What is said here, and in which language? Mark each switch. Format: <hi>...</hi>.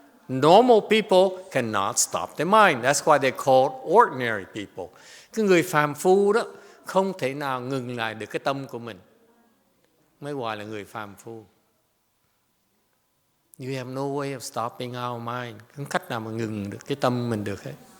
<en>Normal people cannot stop their mind. That's why they're called ordinary people.</en> <vi>Cái người phàm phu đó không thể nào ngừng lại được cái tâm của mình, mới gọi là người phàm phu.</vi> <en>You have no way of stopping our mind.</en> <vi>Không cách nào mà ngừng được cái tâm mình được hết.</vi>